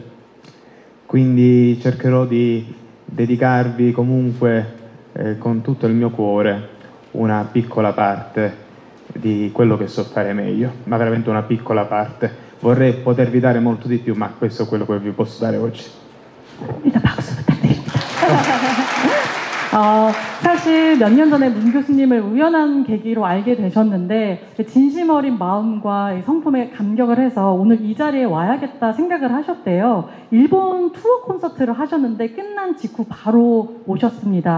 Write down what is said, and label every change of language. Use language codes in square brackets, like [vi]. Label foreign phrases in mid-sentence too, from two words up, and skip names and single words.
[it] Quindi cercherò di dedicarvi comunque con tutto il mio cuore una piccola parte di quello che so fare meglio, ma veramente una piccola parte. Vorrei potervi dare molto di più, ma questo è quello che vi posso dare oggi. [ko] 일단 박수 부탁드립니다. 사실 몇 년 전에 문 교수님을 우연한 계기로 알게 되셨는데 진심 어린 마음과 성품에 감격을 해서 오늘 이 자리에 와야겠다 생각을 하셨대요. 일본 투어 콘서트를 하셨는데 끝난 직후 바로 오셨습니다.